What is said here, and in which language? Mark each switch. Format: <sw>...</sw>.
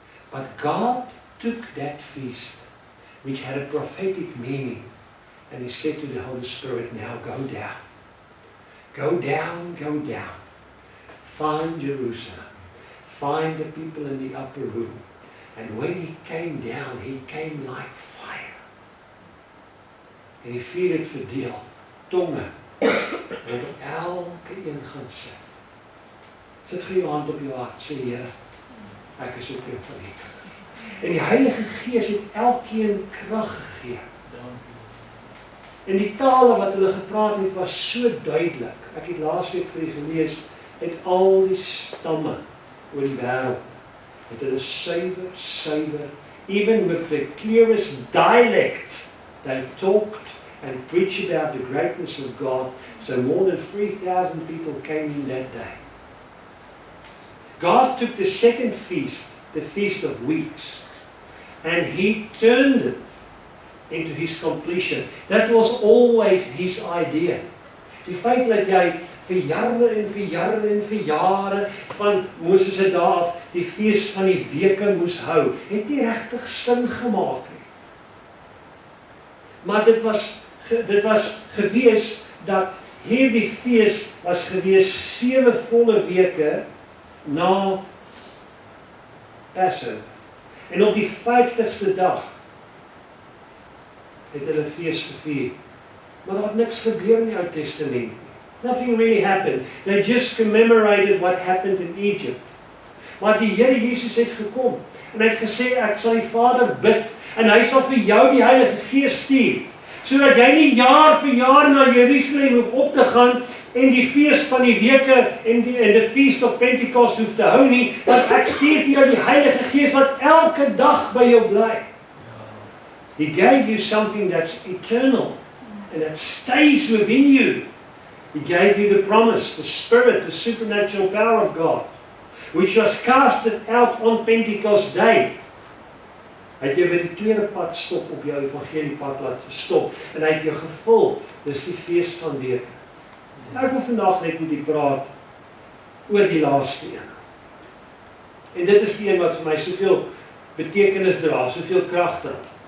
<en>But God took that feast, which had a prophetic meaning, and he said to the Holy Spirit, now go down. Go down, go down. Find Jerusalem. Find the people in the upper room. And when he came down, he came like fire.</en> <af>En die vuur het verdeel, tonge, en op elke een gaan sit. Sit gee jou hand op jou hart, sê Here, ek is ook een van die. En die Heilige Gees het elkeen krag gegee. En die tale wat hulle gepraat het, was so duidelik. Ek het laasweek vir u gelees, uit al die stamme oor die wêreld, het hulle suiwer,</af> <en>even with the clearest dialect, they talked and preached about the greatness of God. So more than 3,000 people came in that day. God took the second feast, the Feast of Weeks, and he turned it into his completion. That was always his idea.</en> <af>Die feit dat jy vir jare en vir jare en vir jare van Moses se dae af die fees van die weke moes hou, het nie regtig sin gemaak nie. Maar dit was gewees dat hierdie fees was gewees 7 volle weke na Passover. En op die 50ste dag het hulle fees gevier. Maar daar het niks gebeur in die Ou Testament.</af> <en>Nothing really happened. They just commemorated what happened in Egypt.</en> <af>Maar die Here Jesus het gekom en hy het gesê, ek sal die Vader bid en hy sal vir jou die Heilige Gees stuur, sodat jy nie jaar vir jaar na Jerusalem hoef op te gaan en die fees van die weke en die Feast of Pentecost hoef te hou nie, want ek stuur vir jou die Heilige Gees wat elke dag by jou bly.</af> <en>He gave you something that's eternal and that stays within you. He gave you the promise, the Spirit, the supernatural power of God, which was casted out on Pentecost Day.</en> <af>Hy het jou by die tweede pad stop op jou evangeliepad laat stop en hy het jou gevul. Dis die fees van weke. Ek wil vandag net met u praat oor die laaste een. En dit is die een wat vir my soveel betekenis dra, soveel krag dra.</af>